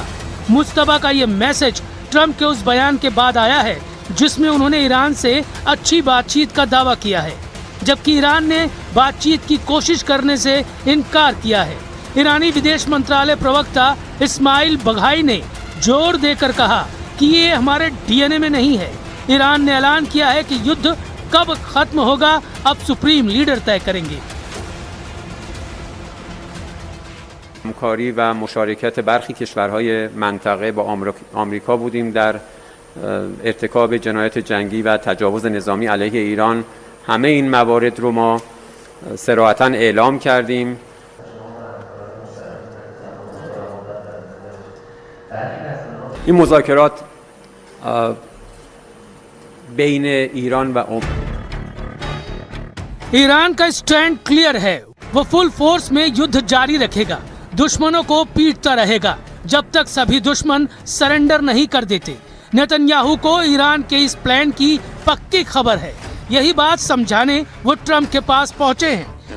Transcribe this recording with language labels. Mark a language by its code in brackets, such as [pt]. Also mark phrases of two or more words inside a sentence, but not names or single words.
[hi] मुस्तफा का ये मैसेज ट्रंप के उस बयान के बाद आया है जिसमें उन्होंने ईरान से अच्छी बातचीत का दावा किया है, जबकि ईरान ने बातचीत की कोशिश करने से इनकार किया है। ईरानी विदेश मंत्रालय प्रवक्ता इस्माइल बघाई ने जोर देकर कहा कि ये हमारे डीएनए में नहीं है। ईरान ने ऐलान किया है कि युद्ध कब खत्म होगा, अब [en] supreme leader [hi] तय करेंगे। [fa] همکاری و مشارکت برخی کشورهای منطقه با آمریکا بودیم در ارتکاب جنایات جنگی و تجاوز نظامی علیه ایران. همه این موارد رو ما صراحتاً اعلام کردیم. این مذاکرات بین ایران و [hi] ईरान का स्टैंड क्लियर है, वो [en] full force [hi] में युद्ध जारी रखेगा, दुश्मनों को पीटता रहेगा जब तक सभी दुश्मन सरेंडर नहीं कर देते। नेतन्याहू को ईरान के इस प्लान की पक्की खबर है, यही बात समझाने वो ट्रम्प के पास पहुंचे हैं।